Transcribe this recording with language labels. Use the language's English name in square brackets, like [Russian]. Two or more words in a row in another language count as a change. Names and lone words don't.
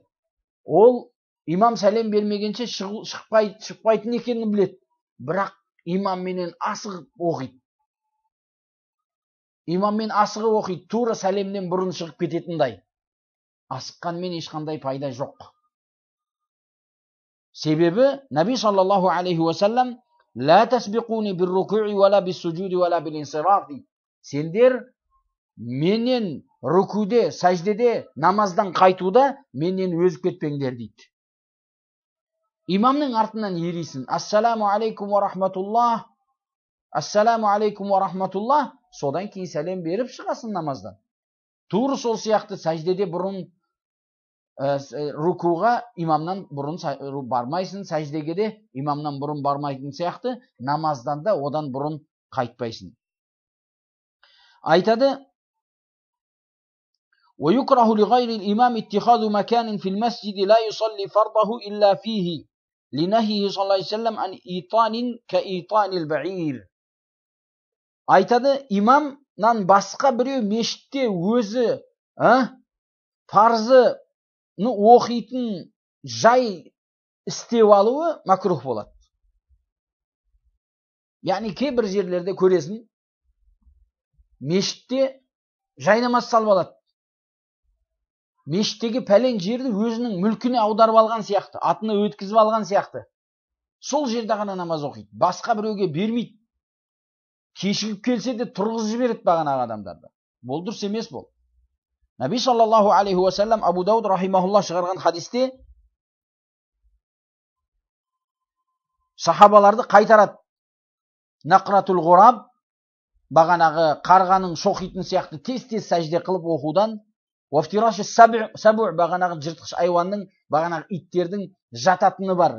[Kazakh] Ол имам сәлем бермегенше шықпайтын екенін біледі. Бірақ имамменен асығып оқиды. Имаммен асығып оқиды, тура сәлемнен бұрын шығып кететіндей. Асыққанмен ешқандай пайда жоқ. [Arabic] Себебі نبي صلى الله عليه وسلم لا تسبقوني بالركوع ولا بالسجود ولا بالانصراف." [Kazakh] Сендер менен рукуде, сәждеде, намаздан қайтуда менен өзіп кетпеңдер дейді. Имамның артынан ерисің. [Arabic] السلام عليكم ورحمة الله السلام عليكم ورحمة الله. [Kazakh] Содан кейін сәлем беріп шығасың намаздан. Тура сол сияқты сәждеде бұрын рукуға имамнан бұрын бармайсың, сәждеге де имамнан бұрын бармайтын сияқты, намаздан да одан бұрын қайтпайсың. Айтады: [Arabic] ويكره لغير الإمام اتخاذ مكان في المسجد لا يصلي فرضه إلا فيه لنهيه صلى الله عليه وسلم عن إيطان كإيطان البعير. [Kazakh] Айтады, имамнан басқа біреу мешітте өзі парызы оқитын жай істеп алуы макрух болады. Яғни кейбір жерлерде көресің, мешітте жайнамаз салып алады. Мешіттегі пәлен жерді өзінің мүлкіне аударып алған сияқты, атына өткізіп алған сияқты. Сол жерде ғана намаз оқиды. Басқа біреуге бермейді. Кешігіп келсе де тұрғызып жібереді бағанағы адамдарды. Бұл дұрыс емес бұл. Наби [Arabic] صلى الله عليه وسلم [Kazakh] Абу Дауд рахимахулла шығарған хадисте сахабаларды қайтарады. [Arabic] نقرة الغراب, [Kazakh] бағанағы қарғаның шоқитын сияқты тез-тез сәжде қылып оқудан, [Arabic] وافتراش السبع, [Kazakh] бағанағы жыртқыш айуанның, бағанағы иттердің жататыны бар.